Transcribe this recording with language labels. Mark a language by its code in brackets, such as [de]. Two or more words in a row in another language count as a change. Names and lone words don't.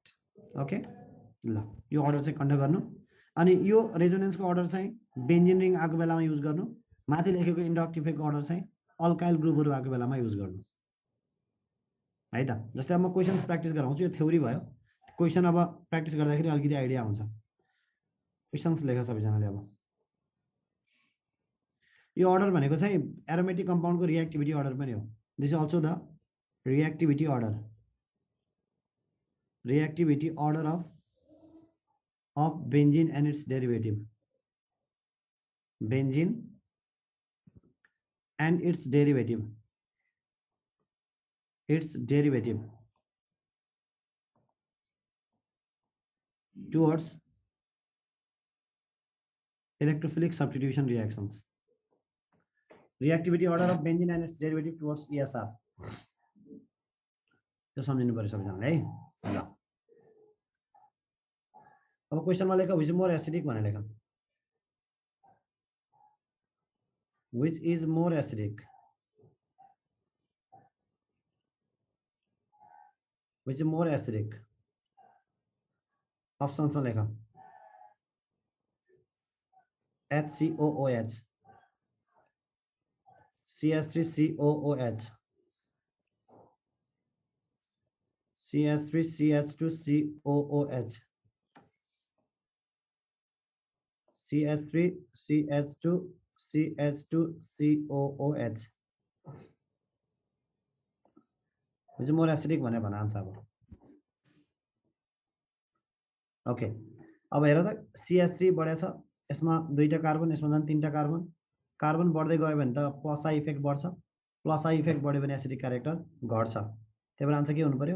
[ne] ओके ल, यो अर्डर चाहिँ कन्डक्ट गर्नु। अनि यो रेजोनेन्सको अर्डर चाहिँ [en] benzene ring [ne] आएको बेलामा युज गर्नु, माथि लेखेको [en] inductive effect [ne] अर्डर चाहिँ [en] alkyl groups [ne] आएको बेलामा युज गर्नु है त। जस्तै अब म [en] questions practice [ne] गराउँछु, यो थ्योरी भयो, क्वेसन अब प्र्याक्टिस गर्दाखेरि अलिकति आइडिया आउँछ। क्वेसन्स लेख सबैजनाले। अब यो अर्डर भनेको चाहिँ [en] aromatic compound reactivity order [ne] पनि हो। [en] this is also the reactivity order, reactivity order, रिएक्टिभिटी अर्डर of benzene and its derivative, benzene and its derivative towards electrophilic substitution reactions, reactivity order of benzene and its derivative towards ESR। [ne] त्यो सम्झिनु पर्यो सबैजनाले है। ल अब क्वेसनमा लेख [en] which more acidic [ne] भनेर लेख। [en] which is more acidic, which more acidic, विच मोर एसिडिक। [ne] अप्सन्समा लेख HCOOH, CH3COOH, CH3CH2COOH, CH3CH2CH2COOH। [en] which more acidic [ne] भनेर भन्न आन्छ अब। ओके अब हेर त CH3 बढेछ, यसमा 2टा कार्बन, यसमा झन् 3टा कार्बन, कार्बन बढ्दै गयो भने त [en] +i effect [ne] बढ्छ, [en] +i effect [ne] बढ्यो भने [en] acidic character [ne] घट्छ। त्यही भएर आन्सर के हुनु पर्यो?